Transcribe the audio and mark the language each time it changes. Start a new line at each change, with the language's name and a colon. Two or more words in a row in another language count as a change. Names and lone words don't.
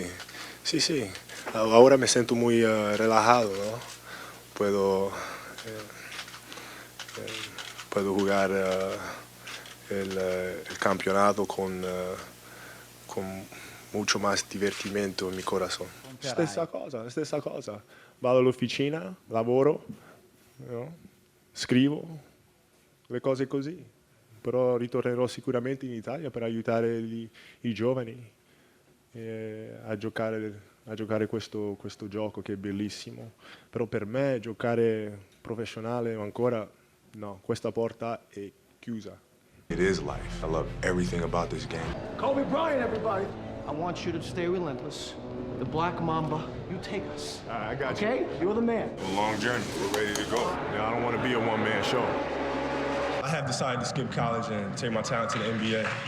Spanish: Sí, sí. Ahora me siento muy relajado, ¿no? Puedo jugar el campeonato con mucho más divertimento en mi corazón.
Italian: Stessa cosa. Vado all'officina, lavoro, no? Scrivo, le cose così. Però ritornerò sicuramente in Italia per aiutare i giovani a giocare questo gioco che è bellissimo. Però per me giocare professionale ancora no, questa porta è chiusa.
English: It is life. I love everything about this game. Kobe Bryant, everybody. I want you to stay relentless. The Black Mamba, you take us. I got okay? You're the man. A long journey. We're ready to go. I don't want to be a one-man show. I have decided to skip college and take my talent to the NBA.